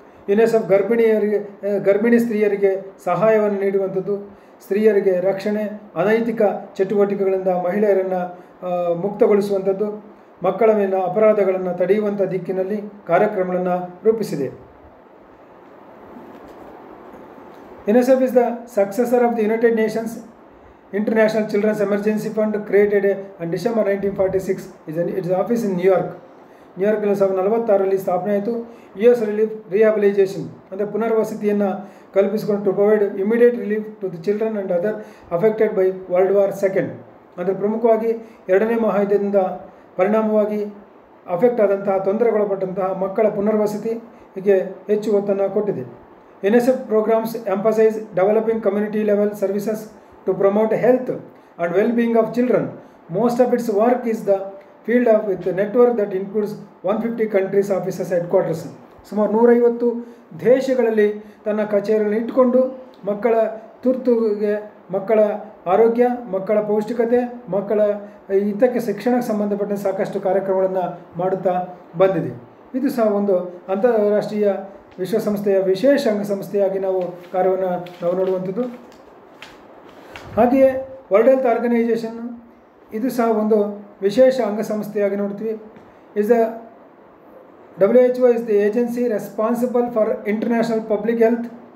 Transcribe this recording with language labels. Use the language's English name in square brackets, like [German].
[Kannada] UNICEF ಗರ್ಭಿಣಿ ಸ್ತ್ರೀಯರಿಗೆ ಸಹಾಯವನ್ನು ನೀಡುವಂಥದ್ದು, ಸ್ತ್ರೀಯರಿಗೆ ರಕ್ಷಣೆ, ಅನೈತಿಕ ಚಟುವಟಿಕೆಗಳಿಂದ ಮಹಿಳೆಯರನ್ನು ಮುಕ್ತಗೊಳಿಸುವಂಥದ್ದು, ಮಕ್ಕಳ ಮೇಲಿನ ಅಪರಾಧಗಳನ್ನು ತಡೆಯುವಂಥ ದಿಕ್ಕಿನಲ್ಲಿ ಕಾರ್ಯಕ್ರಮಗಳನ್ನು ರೂಪಿಸಿದೆ. [English] UNICEF is the successor of the United Nations International Children's Emergency Fund created in December 1946. Its office in New York. [Kannada] ನ್ಯೂಯಾರ್ಕ್ನಲ್ಲಿ 1946ರಲ್ಲಿ ಸ್ಥಾಪನೆ ಆಯಿತು. [English] US relief rehabilitation [Kannada] ಅಂದರೆ ಪುನರ್ವಸತಿಯನ್ನು ಕಲ್ಪಿಸಿಕೊಂಡು [English] To provide immediate relief to the children and other affected by world war II. [Kannada] ಅಂದರೆ ಪ್ರಮುಖವಾಗಿ ಎರಡನೇ ಮಹಾಯುದ್ಧದಿಂದ ಪರಿಣಾಮವಾಗಿ affect ಆದಂತಹ ತೊಂದರೆಗೊಳಪಟ್ಟಂತಹ ಮಕ್ಕಳ ಪುನರ್ವಸತಿಗೆ ಹೆಚ್ಚು ಒತ್ತನ್ನು ಕೊಟ್ಟಿದೆ. [English] UNICEF programmes emphasise developing community level services to promote health and well-being of children. Most of its work is the field of with a network that includes 150 countries offices headquarters. [Kannada] ಸುಮಾರು 150 ದೇಶಗಳಲ್ಲಿ ತನ್ನ ಕಚೇರಿಗಳನ್ನು ಇಟ್ಟುಕೊಂಡು ಮಕ್ಕಳ ತುರ್ತುಗೆ, ಮಕ್ಕಳ ಆರೋಗ್ಯ, ಮಕ್ಕಳ ಪೌಷ್ಟಿಕತೆ, ಮಕ್ಕಳ ಹಿತಕ್ಕೆ ಶಿಕ್ಷಣಕ್ಕೆ ಸಂಬಂಧಪಟ್ಟ ಸಾಕಷ್ಟು ಕಾರ್ಯಕ್ರಮಗಳನ್ನು ಮಾಡುತ್ತಾ ಬಂದಿದೆ. ಇದು ಸಹ ಒಂದು ಅಂತಾರಾಷ್ಟ್ರೀಯ ವಿಶ್ವಸಂಸ್ಥೆಯ ವಿಶೇಷ ಅಂಗಸಂಸ್ಥೆಯಾಗಿ ನಾವು ಕಾರ್ಯವನ್ನು ನಾವು ನೋಡುವಂಥದ್ದು. ಹಾಗೆಯೇ ವರ್ಲ್ಡ್ ಹೆಲ್ತ್ ಆರ್ಗನೈಜೇಷನ್ ಇದು ಸಹ ಒಂದು ವಿಶೇಷ ಅಂಗಸಂಸ್ಥೆಯಾಗಿ ನೋಡ್ತೀವಿ. [English] The WHO is the agency responsible for international public health.